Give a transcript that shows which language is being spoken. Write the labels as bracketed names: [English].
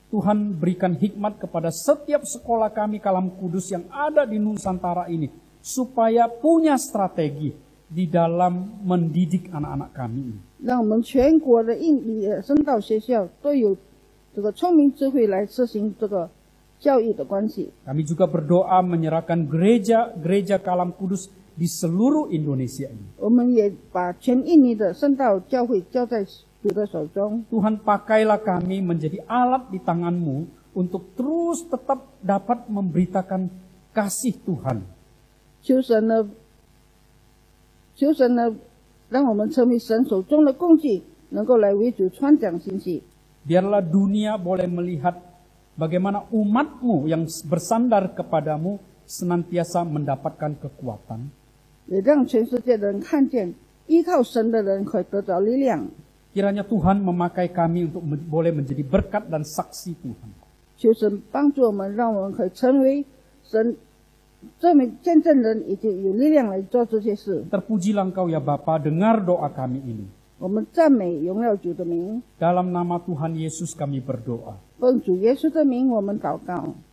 [Indonesian] Tuhan berikan hikmat kepada setiap sekolah kami Kalam Kudus yang ada di Nusantara ini, supaya punya strategi di dalam mendidik anak-anak kami ini. [Chinese] 让我们全国的印尼的圣道学校都有这个聪明智慧来实行这个教育的关系。 [Indonesian] Kami juga berdoa menyerahkan gereja-gereja Kalam Kudus di seluruh Indonesia ini. [Chinese] 我们也把全印尼的圣道教会交在主的手中。 [Indonesian] Tuhan, pakailah kami menjadi alat di tangan-Mu untuk terus tetap dapat memberitakan kasih Tuhan. [Chinese] 求神呢，让我们成为神手中的工具，能够来为主传讲信息。 [Indonesian] Biarlah dunia boleh melihat bagaimana umat-Mu yang bersandar kepadamu senantiasa mendapatkan kekuatan. [Chinese] 也让全世界的人看见，依靠神的人可以得着力量。 [Indonesian] Kiranya Tuhan memakai kami untuk boleh menjadi berkat dan saksi Tuhan. [Chinese] 求神帮助我们，让我们可以成为神证明见证人，以及有力量来做这些事。 [Indonesian] Terpujilah Engkau ya Bapa, dengar doa kami ini. [Chinese] 我们赞美荣耀主的名， [Indonesian] Dalam nama Tuhan Yesus kami berdoa. [Chinese] 奉主耶稣的名，我们祷告，